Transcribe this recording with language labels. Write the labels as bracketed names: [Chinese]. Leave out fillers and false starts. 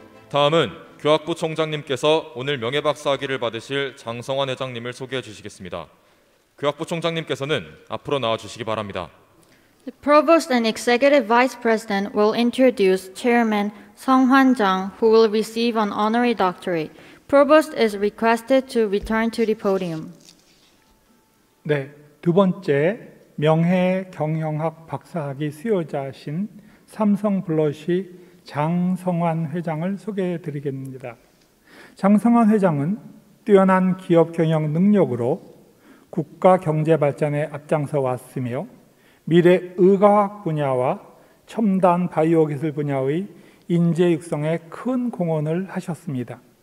[Korean] 다음은 교학부 총장님께서 오늘 명예박사학위를 받으실 장성환 회장님을 소개해 주시겠습니다. 교학부 총장님께서는 앞으로 나와 주시기 바랍니다. [English] The Provost and Executive Vice President will introduce Chairman Sung-hwan Jang, who will receive an honorary doctorate. Provost is requested to return to the podium. [Korean] 네, 두 번째 명예경영학 박사학위 수요자신 삼성블러시 장성환 회장을 소개해 드리겠습니다. 장성환 회장은 뛰어난 기업 경영 능력으로 국가 경제 발전에 앞장서 왔으며 미래 의과학 분야와 첨단 바이오 기술 분야의 인재 육성에 큰 공헌을 하셨습니다.